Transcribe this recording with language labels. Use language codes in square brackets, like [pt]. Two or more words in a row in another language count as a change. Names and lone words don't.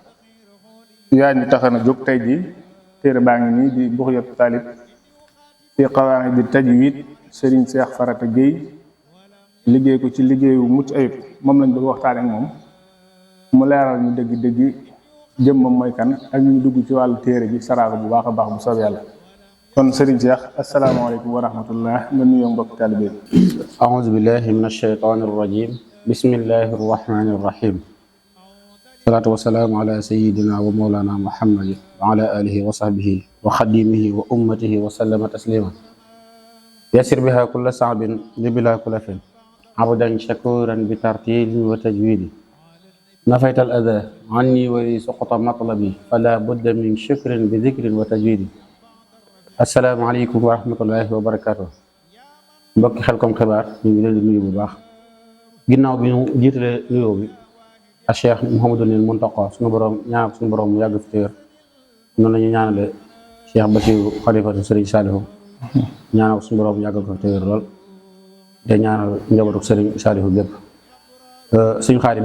[wo] yaa ñu tax na jóg tey jii téere baa ngi nii di Bughyatul Talib fi qawaa'idi tajwiid Serigne Cheikh Farata Gueye liggéey ko ci liggéeyu mucc ayib moom lañ bëgg waxtaan ak moom mu leeral ñu dëgg-dëgg jëmmam mooy kan ak ñu dugg ci wàllu téere bi saraaga bu baax a baax bu soob yàlla kon Serigne Cheikh [ar] السلام عليكم ورحمة الله [wo] nga nuyoo mbokk taalibe [ar] أعوذ بالله من الشيطان الرجيم بسم الله الرحمن الرحيم الصلاة والسلام على سيدنا ومولانا محمد وعلى آله وصحبه وخديمه وأمته وسلم تسليما يسر بها كل صعب بلا كلف عبدا شكورا بترتيل وتجويد نفيت الأذى عني ولي سقط مطلبي فلا بد من شكر بذكر وتجويد السلام عليكم ورحمة الله وبركاته [wo] mbokki Khelcom Xibaar ñu ngi leen di nuyu bu baax ginnaaw bi ñu jiitale nuyoo bi ak Cheikh Mouhamadou Mountakha suñu borom ñaanal suñu borom mu yàgg fi téer noonu la ñu ñaanale Cheikh Bassirou xalifatu Serigne Saliou ñaanal suñu borom mu yàgg ko fi téer lool te ñaanal njabootu Serigne Saliou gépp suñu Xaadim mi